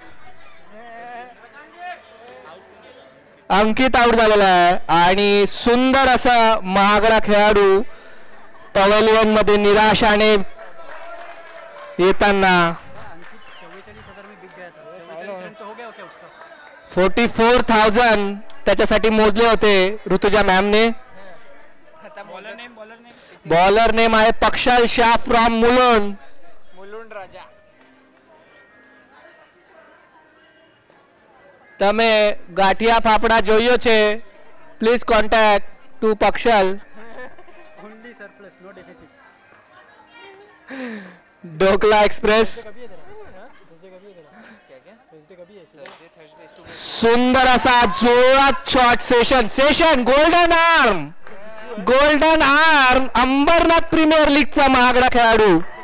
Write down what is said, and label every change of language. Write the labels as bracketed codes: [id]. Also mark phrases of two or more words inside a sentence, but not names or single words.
[mr] अंकित आउट झालेला आहे आणि सुंदर असा महागडा खेळाडू पवेलियन मध्ये निराशाने येताना 44,000 त्याच्यासाठी मोजले होते ऋतुजा मॅमने. [en] bowler name [mr] आहे पक्षाल शाह फ्रॉम मुलुंड राजा. [gu] તમે ગાંઠિયા ફાફડા જોયો છે [en] please contact to [gu] પક્ષલ. [mr] ढोकला एक्सप्रेस. सुंदर असा जोरात शॉट. [en] session golden arm [mr] अंबरनाथ प्रीमियर लीगचा महागडा खेळाडू.